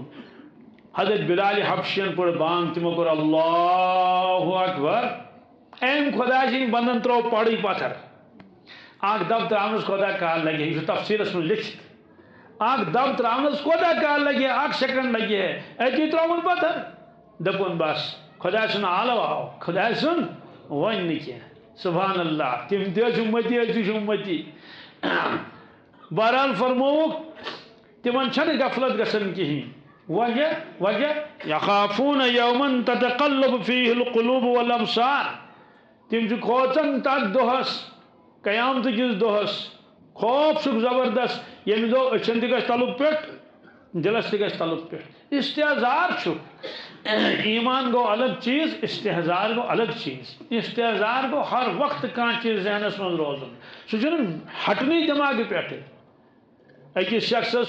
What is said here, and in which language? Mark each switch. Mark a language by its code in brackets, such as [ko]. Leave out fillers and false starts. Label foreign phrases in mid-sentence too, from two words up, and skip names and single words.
[ks] حضرت بلال حبشین پٔر بانگ تِمو کوٚر [ar] اللہ اکبر [ks] أمۍ خدا سٕنٛدۍ بندن ترٛوو پڑٕے پتھر اکھ دب تراونس کوتاہ کال لگہِ یہ تفسیرس من لیکھِتھ اکھ دب تراونس کوتاہ کال لگہِ 1 سیکنڈ لگہِ اتی ترٛووُن پتھر دپُن بس خدا سُنٛد آلو آو خدا سُنٛد وۄنۍ نہٕ کینٛہہ [ar] سبحان اللہ [ks] تم تہِ ٲسۍ اُمتی أسۍ تہِ چھِ اُمتی بہرحال فرمووُکھ تمن چھنہٕ غفلت گژھان کہیٖنۍ وجہ [ar] یخافون یومن تتقلب فیہ القلوب والابصار [ks] تم چھ کھوژان تتھ دۄہس قیامت کس دۄہس خوف چھُکھ زبردست ییٚمہِ دۄہ أچھن تہِ گژھِ تلُک پٮ۪ٹھ دلس تہِ گژھِ تلُک پٮ۪ٹھ استحزار چھُکھ ایمان گو الگ چیز استحزار گو الگ چیز استحزار گو ہر وقت کانٛہہ چیز ذہنس منٛز روزُن سُہ چھُنہٕ ہٹنٕے دٮ۪ماغہٕ پٮ۪ٹھٕ أکِس شخصس